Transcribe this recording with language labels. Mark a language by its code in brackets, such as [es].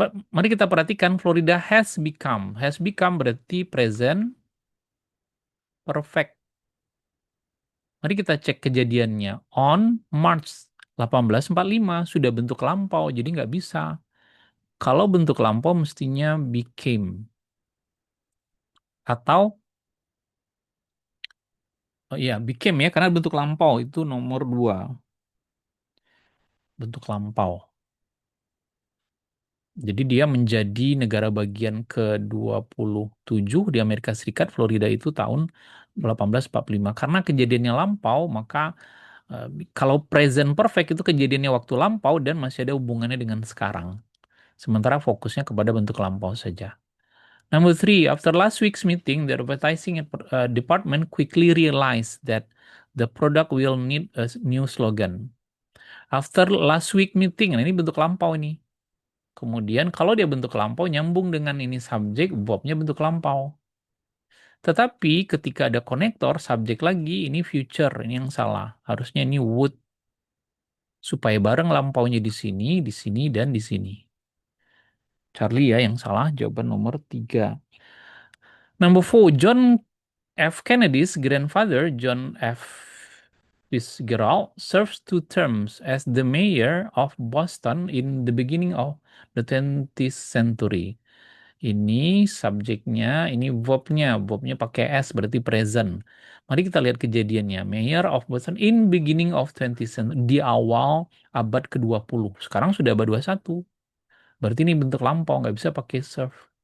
[id] Mari kita perhatikan [en] Florida has become [id] berarti present perfect. Mari kita cek kejadiannya. On March 1845 sudah bentuk lampau, jadi nggak bisa. Kalau bentuk lampau mestinya became. Atau, oh iya, became ya, karena bentuk lampau itu nomor 2. Bentuk lampau. Jadi dia menjadi negara bagian ke-27 di Amerika Serikat, Florida itu tahun 1845. Karena kejadiannya lampau, maka eh, kalau present perfect itu kejadiannya waktu lampau dan masih ada hubungannya dengan sekarang. Sementara fokusnya kepada bentuk lampau saja. [en] Number three, after last week's meeting, the advertising department quickly realized that the product will need a new slogan. After last week meeting, [id] nah ini bentuk lampau ini. Kemudian kalau dia bentuk lampau nyambung dengan ini subjek, verbnya bentuk lampau. Tetapi ketika ada konektor, subjek lagi, ini future, ini yang salah. Harusnya ini would, supaya bareng lampaunya di sini, dan di sini. Charlie ya yang salah, jawaban nomor 3. [en] Number 4, John F. Kennedy's grandfather, John F. Fitzgerald, serves 2 terms as the mayor of Boston in the beginning of the 20th century. [id] Ini subjeknya, ini verbnya pakai S berarti present. Mari kita lihat kejadiannya. [en] Mayor of Boston in beginning of 20th century, [id] di awal abad ke-20. Sekarang sudah abad 21. Berarti ini bentuk lampau, nggak bisa pakai serve.